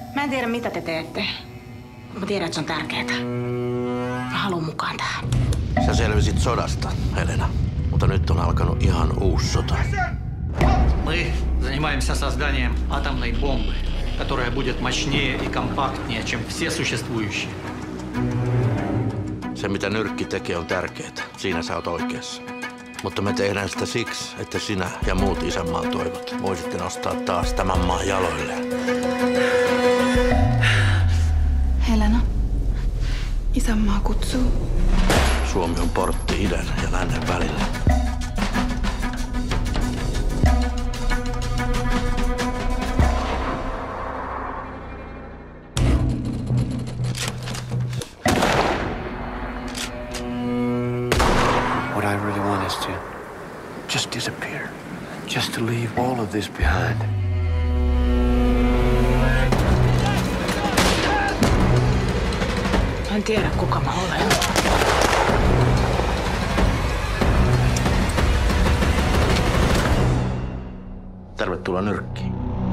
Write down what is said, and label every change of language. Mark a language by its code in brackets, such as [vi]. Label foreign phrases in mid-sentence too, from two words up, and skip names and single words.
[fi] tiedä, mitä te teette. Mä tiedän, että se on tärkeää. Mä haluan mukaan tähän. Sä selvisit sodasta, Helena. Mutta nyt on alkanut ihan uusi sota. [ru] Мы занимаемся созданием атомной бомбы, которая будет мощнее и компактнее, чем все существующие. [fi] Se, mitä nyrkki tekee, on tärkeää. Siinä sä oot oikeassa. Mutta me tehdään sitä siksi, että sinä ja muut isänmaan toivot voisitte nostaa taas tämän maan jaloille. Helena, isänmaa kutsuu. Suomi on portti idän ja lännen välillä. [en] What I really want is to just disappear. Just to leave all of this behind. [fi] Mä en tiedä, kuka mä olen. Tervetuloa nyrkkiin.